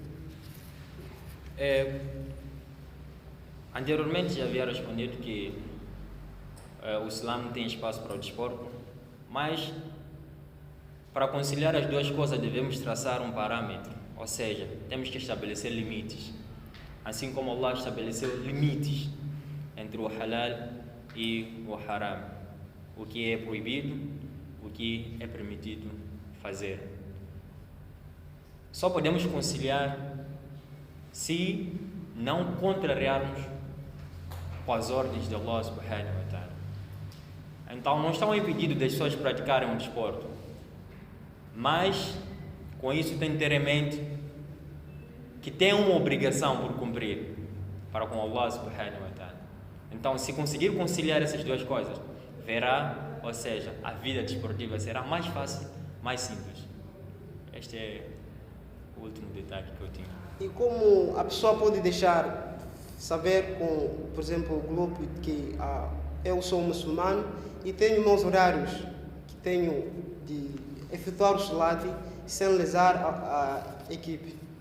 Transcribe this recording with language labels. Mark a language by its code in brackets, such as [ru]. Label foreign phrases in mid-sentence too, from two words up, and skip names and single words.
[pt] Anteriormente já havia respondido que o Islã não tem espaço para o desporto, mas para conciliar as duas coisas devemos traçar um parâmetro, ou seja, temos que estabelecer limites, assim como Allah estabeleceu limites entre o halal e o haram, o que é proibido, o que é permitido fazer. Só podemos conciliar se não contrariarmos com as ordens de Allah [ar] سبحانه وتعالى. [pt] Então não estão impedidos das pessoas praticarem um desporto, mas com isso tem que ter em mente que tem uma obrigação por cumprir para com Allah [ar] سبحانه وتعالى. [pt] Então se conseguir conciliar essas duas coisas, verá, ou seja, a vida desportiva será mais fácil, mais simples. Este é o último detalhe que eu tinha. E como a pessoa pode deixar saber com, por exemplo, o grupo que eu sou muçulmano e tenho meus horários que tenho de efetuar o Salat sem lesar a equipe?